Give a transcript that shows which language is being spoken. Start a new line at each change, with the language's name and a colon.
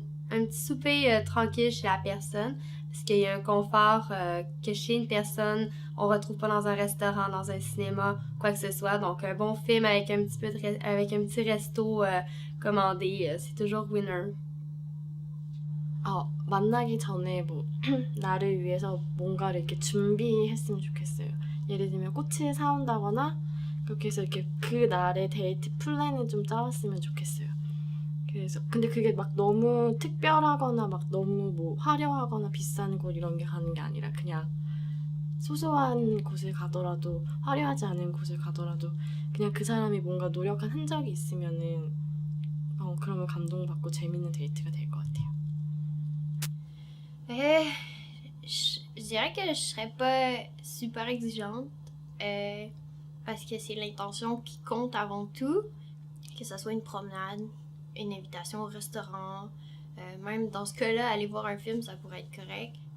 French: Un petit souper tranquille chez la personne, parce qu'il y a un confort que chez une personne, on retrouve pas dans un restaurant, dans un cinéma, quoi que ce soit. Donc un bon film avec un petit resto commandé, c'est toujours winner.
Korean: 만나기 전에 뭐 나를 위해서 뭔가를 이렇게 준비했으면 좋겠어요. 예를 들면 꽃을 사온다거나 그렇게 해서 이렇게 그 날의 데이트 플랜을 좀 짜왔으면 좋겠어요. 그래서 근데 그게 막 너무 특별하거나 막 너무 뭐 화려하거나 비싼 곳 이런 게 가는 게 아니라 그냥 소소한 곳을 가더라도 화려하지 않은 곳을 가더라도 그냥 그 사람이 뭔가 노력한 흔적이 있으면은 그러면 감동받고 재밌는 데이트가 될 것 같아요.
French: Je dirais que je serais pas super exigeante parce que c'est l'intention qui compte avant tout, que ce soit une promenade, une invitation au restaurant, même dans ce cas-là, aller voir un film, ça pourrait être correct.